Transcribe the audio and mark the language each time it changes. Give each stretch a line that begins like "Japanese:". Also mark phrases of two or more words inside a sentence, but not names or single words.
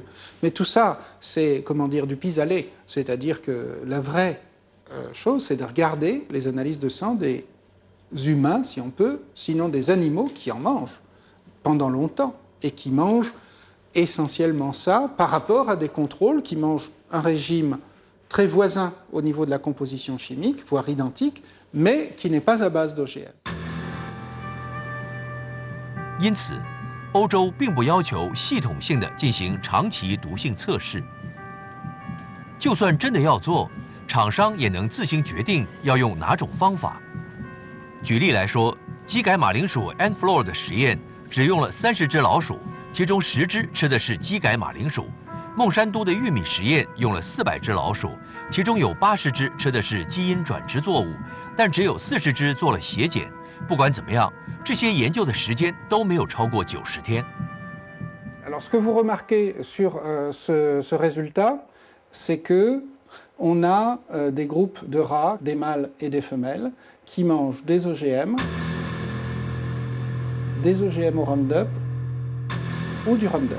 French: Mais tout ça, c'est, comment dire, du pis-aller. C'est-à-dire que la vraie chose, c'est de regarder les analyses de sang des humains, si on peut, sinon des animaux qui en mangent pendant longtemps, et qui mangent essentiellement ça par rapport à des contrôles qui mangent un régime très voisin au niveau de la composition chimique, voire identique, mais qui n'est pas à base d'OGM.
Chinese: 因此，欧洲并不要求系统性的进行长期毒性测试。就算真的要做，厂商也能自行决定要用哪种方法。举例来说，基改马铃薯 Enflor 的实验只用了30只老鼠，其中10只吃的是基改马铃薯。孟山都的玉米实验用了400只老鼠，其中有80只吃的是基因转植作物，但只有40只做了血检。不管怎么样，这些研究的时间都没有超过90天。
French: Alors, ce que vous remarquez sur ce résultat, c'est que on a des groupes de rats, des mâles et des femelles, qui mangent des OGM au Roundup ou du Roundup.